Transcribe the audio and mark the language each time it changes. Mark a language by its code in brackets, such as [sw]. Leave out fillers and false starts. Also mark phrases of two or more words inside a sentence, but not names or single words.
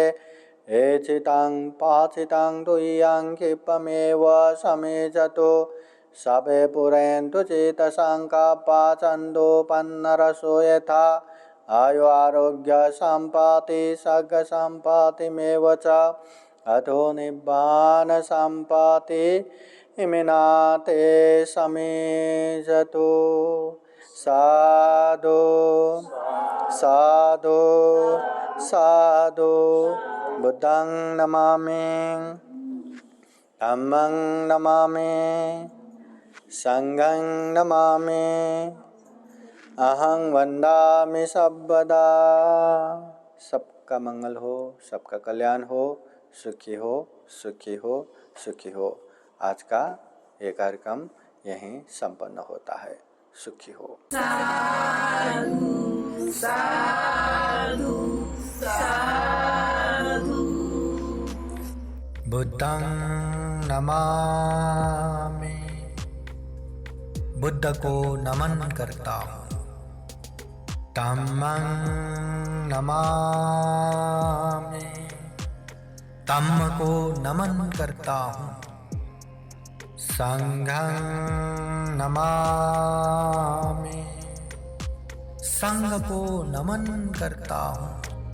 [pi] एचितं पाचितं तुय्यं क्षिप्रमेव समेजतु सबे पुरन्तु चेतसङ्कल्पा छन्दोपन्नरसो यथा। आयु आरोग्य सम्पत्ति सर्ग सम्पत्तिमेव च अथो निब्बान सम्पत्ति इमिनाते समेजतु। साधु साधु साधु। बुद्धं नमामि, धम्मं नमामि, संघं नमामि, अहं वन्दामि सर्वदा। [hi] सबका मंगल हो, सबका कल्याण हो, सुखी हो, सुखी हो, सुखी हो। आज का ये कार्यक्रम यहीं संपन्न होता है। सुखी हो। [pi] साधु साधु साधु। बुद्धं नमामि, [hi] बुद्ध को नमन करता हूँ। [pi] धम्मं नमामि, [hi] धम्म को नमन करता हूँ। [pi] संघं नमामि, [hi] संघ को नमन करता हूँ।